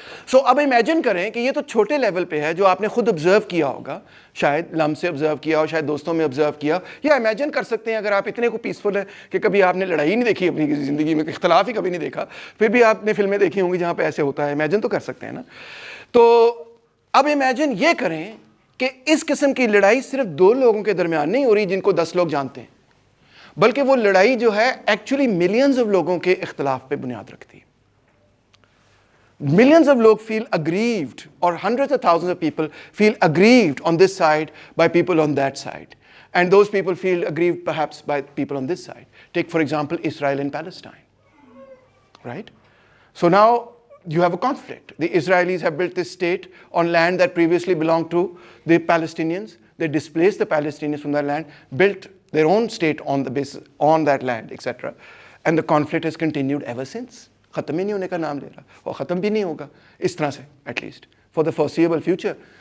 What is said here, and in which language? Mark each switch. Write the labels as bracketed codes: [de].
[ur] سو اب امیجن کریں کہ یہ تو چھوٹے لیول پہ ہے جو آپ نے خود آبزرو کیا ہوگا, شاید لم سے آبزرو کیا ہو, شاید دوستوں میں آبزرو کیا, یا امیجن کر سکتے ہیں اگر آپ اتنے کو پیسفل ہیں کہ کبھی آپ نے لڑائی نہیں دیکھی اپنی کسی زندگی میں, اختلاف ہی کبھی نہیں دیکھا, پھر بھی آپ نے فلمیں دیکھی ہوں گی جہاں پہ ایسے ہوتا ہے, امیجن تو کر سکتے ہیں نا. تو اب امیجن یہ کریں کہ اس قسم کی لڑائی صرف دو لوگوں کے درمیان نہیں ہو رہی جن کو 10 لوگ جانتے ہیں, بلکہ وہ لڑائی جو ہے ایکچولی ملینز آف لوگوں کے اختلاف پہ بنیاد رکھتی ہے. [en] Millions of log feel aggrieved, or hundreds of thousands of people feel aggrieved on this side by people on that side. And those people feel aggrieved perhaps by people on this side. Take, for example, Israel and Palestine. Right? So now you have a conflict. The Israelis have built this state on land that previously belonged to the Palestinians. They displaced the Palestinians from their land, built their own state on the basis, on that land, etc. And the conflict has continued ever since. [ur] ختم ہی نہیں ہونے کا نام لے رہا, اور ختم بھی نہیں ہوگا اس طرح سے, [en] At least for the foreseeable future.